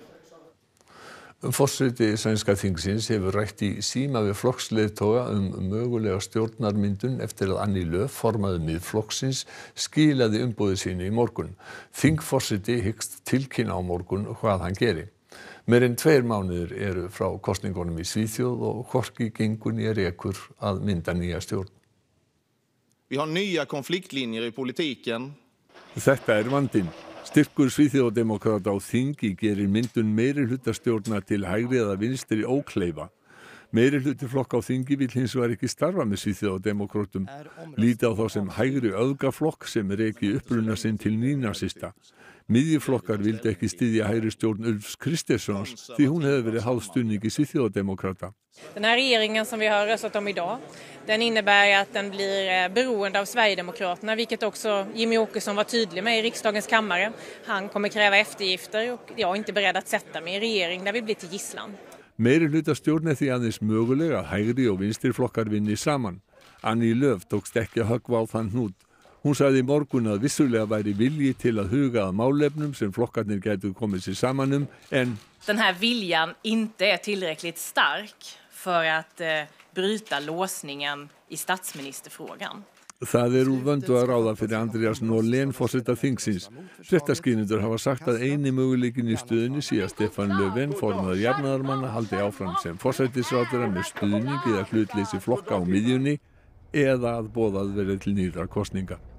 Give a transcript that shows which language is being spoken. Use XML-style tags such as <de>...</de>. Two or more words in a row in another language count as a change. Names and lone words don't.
<is>Forseti sænska þingsins hefur rætt í síma við flokksleiðtoga mögulega stjórnarmyndun eftir að Annie Lööf, formaður Miðflokksins, skilaði umboði sínu í morgun. Þingforseti hyggst tilkynna á morgun hvað hann geri. Meira en 2 mánuðir eru frá kosningunum í Svíþjóð og hvorki gengur né rekur að mynda nýja stjórn.</is> <sv>Vi har nya konfliktlinjer í politiken.</sv> <is>Þetta vandinn. Styrkur Svíþjóðardemókrata á þingi gerir myndun meirihlutastjórna til hægri eða vinstri ókleifa. Meirihluti flokka á þingi vill hins vegar ekki starfa með Svíþjóðardemókrötum. Líta á þá sem hægri öfgaflokk sem reki uppruna sinn til nýnasista. Miðjuflokkar vildi ekki styðja hægri stjórn Ulfs Kristerssons því hún hefði verið háð stuðningi Svíþjóðardemókrata.</is> <sv>Den här regeringen som vi har röstat om idag, den innebär att den blir beroende av Sverigedemokraterna, vilket också Jimmy Åkesson var tydlig med i riksdagens kammare. Han kommer kräva eftergifter och jag är inte beredd att sätta mig i regering där vi blir till gisslan.</sv> <is>Meirihlutastjórn því aðeins mögulega að hægri og vinstri flokkar vinni saman. Annie Lööf tókst ekki að höggva á þann hnút. Hún sagði í morgun að vissulega væri vilji til að huga að málefnum sem flokkarnir gætu komið sér saman en</is> <sv>den här viljan inte är tillräckligt stark för att bryta låsningen i statsministerfrågan.</sv> <is>Það úr vöndu að ráða fyrir Andreas Norlén forseta þingsins. Fréttaskýrendur hafa sagt að eini möguleikin í stöðunni sé að Stefán Löfven, formaður jafnaðarmanna, haldi áfram sem forsætisráðherra með stuðning eða hlutleysi flokka á miðjunni eða að boðað verði til nýrra kosninga.</is>